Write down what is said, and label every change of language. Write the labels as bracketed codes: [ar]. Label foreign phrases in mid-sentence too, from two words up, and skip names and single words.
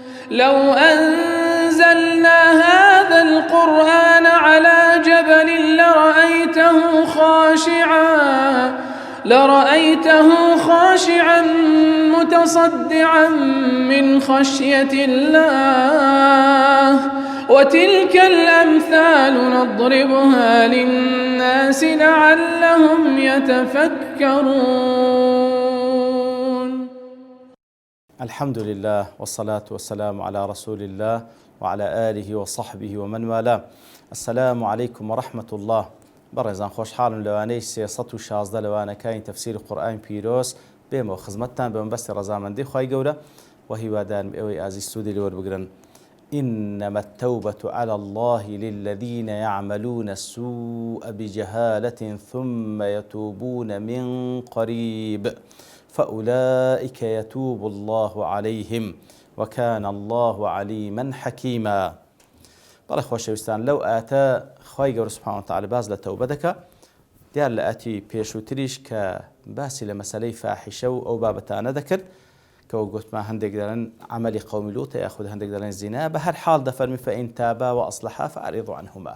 [ar] لو أنزلنا هذا القرآن على جبل لرأيته خاشعا متصدعا من خشية الله وتلك الأمثال نضربها للناس لعلهم يتفكرون. الحمد لله والصلاة والسلام على رسول الله وعلى آله وصحبه ومن والاه. السلام عليكم ورحمة الله. [ckb] بەڕێزان خۆشحاڵم لەوانەی 316 لەوانەکانی تەفسیری قورئانی پیرۆز بێمەوە خزمەتتان بە مەبەستی ڕەزامەندی خوای گەورە و هیوادارم ئێوەی ئازیز سوودی لێوەربگرن. [ar] إنما التوبة على الله للذين يعملون السوء بجهالة ثم يتوبون من قريب فأولئك يتوب الله عليهم وكان الله عليما حكيما. [ckb] بەڵێ خۆشەویستان لەو ئاتە خوای گەورە [ar] سوبحانە وتەعالە [ckb] باز لە تەوبە دەکات. دیار لە ئاتی پێشووتریش کە باسی لە مەسەلەی فاحیشە و ئەو بابەتانە دەکرد کە وەک گوتمان هەندێک دەڵێن عەمەلی قەومی لووتە یاخود هەندێک دەڵێن زینا. بە هەر حاڵ دەفەرمی [ar] فەئین تابا وەئەصلحا فەئەعریضوا عنهما.